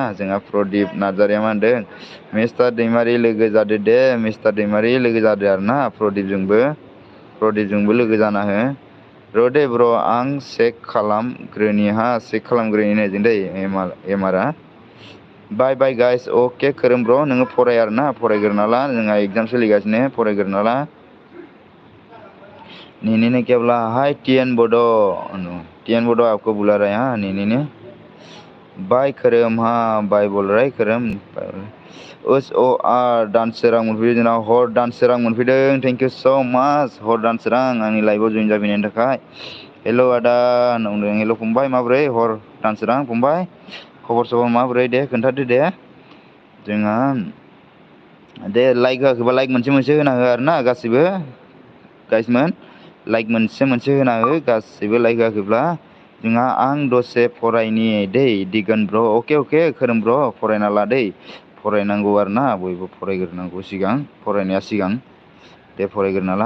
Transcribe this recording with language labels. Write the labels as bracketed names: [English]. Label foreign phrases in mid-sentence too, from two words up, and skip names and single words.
[Bodo] जोंहा प्रदिप नार्जारिया मा होनदों? मिस्टार दैमारि लोगो जादो दे मिस्टार दैमारि लोगो जादो आरोना प्रदिपजोंबो लोगो जाना हो। र' दे ब्र' आं चेक खालामग्रोनि हा चेक खालामग्रोनि होननायजों दै एमारा। [English] bye bye guys [Bodo] अके खोरोम ब्र' नोङो फराय आरोना फरायग्रोना ला जोंहा एगजाम सोलिगासिनो फरायग्रोना ला। [Hindi] नेने ने क्या बोला हाय टीएन बोडो टीएन बोडो आपको बुला रहे हैं नेने ने बाय खोरोम हाँ बाय बोल रहा है खोरोम उस ओ आर [Bodo] दानसोरां मोनफैदों जोंनाव हर दानसोरां मोनफैदों [English] thank you so much [Bodo] हर दानसोरां आंनि लाइभआव जइन जाफैनायनि थाखाय। हेल' आदा होनना बुंदों हेल' फंबाय माबोरै हर दानसोरां फंबाय खबर सबर माबोरै दे खोन्थादो दे जोंहा दे लाइक होआखैबा लाइक मोनसे होना हो आरोना गासिबो गाइसमोन लाइक मोनसे होना हो गासिबो लाइक होआखैब्ला जोंहा आं दसे फरायनि दै दिगोन ब्र' अके खोरोम ब्र' फरायना ला दै फरायनांगौ आरोना बयबो फरायग्रोनांगौ सिगां फरायनाया सिगां दे फरायग्रोना ला।